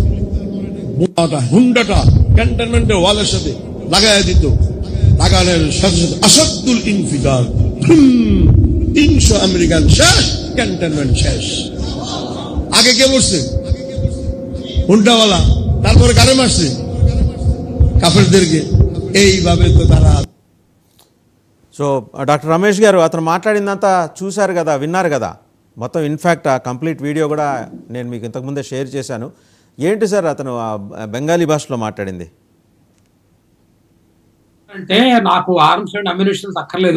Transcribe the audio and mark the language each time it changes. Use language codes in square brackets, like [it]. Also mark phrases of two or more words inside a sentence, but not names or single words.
[bn] বোমাটা, হুন্ডাটা ক্যান্টনমেন্টের ওয়ালের সাথে লাগাইয়া দিত, লাগানোর সাথে সাথে আসাদুল ইনফিদার, 300 আমেরিকান শেষ, ক্যান্টনমেন্ট শেষ। আগে কে মরছে? হুন্ডাওয়ালা। তারপরে কারে মারছে? কাফেরদেরকে। এইভাবে তো তারা। [te] సో డాక్టర్ రమేష్ గారు, అతను మాట్లాడిందంతా చూశారు కదా, విన్నారు కదా మొత్తం. ఇన్ఫ్యాక్ట్ ఆ [en] complete video [te] కూడా నేను మీకు ఇంతకుముందే షేర్ చేశాను. ఏంటి సార్ అతను బెంగాలీ భాషలో మాట్లాడింది? అంటే నాకు [en] arms and ammunitions [te] అక్కర్లేదు.